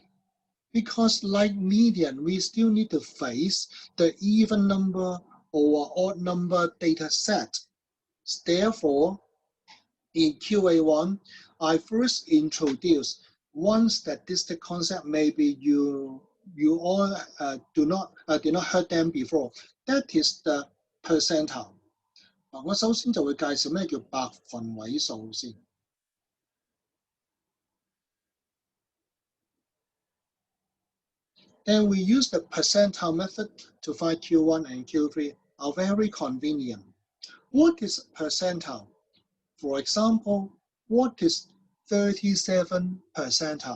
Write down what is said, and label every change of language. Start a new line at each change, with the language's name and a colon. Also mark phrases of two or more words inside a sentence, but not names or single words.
English: Because like median, we still need to face the even number or odd number data set. Therefore, in QA1, I first introduce one statistic concept. Maybe you all did not heard them before. That is the percentile.
Cantonese: 我首先就會介紹咩叫百分位數先。
English: And we use the percentile method to find Q1 and Q3 are very convenient. What is percentile? For example, what is 37 percentile?